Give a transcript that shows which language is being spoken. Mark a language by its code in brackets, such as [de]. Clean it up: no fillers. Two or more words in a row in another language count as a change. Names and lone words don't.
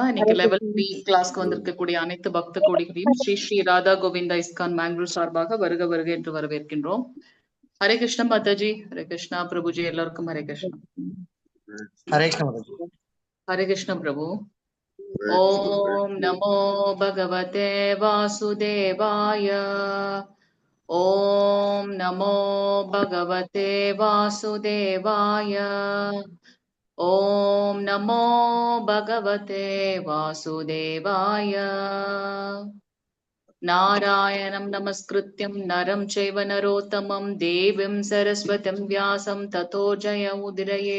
[ta] இன்னைக்கு லெவல் 3 கிளாஸ்க்கு வந்திருக்கக்கூடிய அனைத்து பக்த கோடிகளையும் ஸ்ரீ ஸ்ரீ ராதா கோவிந்தா இஸ்கான் மேங்களூர் சார்பாக வருக வருக என்று வரவேற்கின்றோம். ஹரே கிருஷ்ணா மாதாஜி. ஹரே கிருஷ்ணா பிரபுஜி, எல்லாருக்கும் ஹரே கிருஷ்ணா. ஹரே கிருஷ்ணா மாதாஜி. ஹரே கிருஷ்ணா பிரபு. [sa] ॐ नमो भगवते वासुदेवाय. ॐ नमो भगवते वासुदेवाय. ॐ नमो भगवते वासुदेवाय. नारायणं नमस्कृत्यं नरं चैव नरोत्तमं देवीं सरस्वतीं व्यासं ततो जयमुदीरये.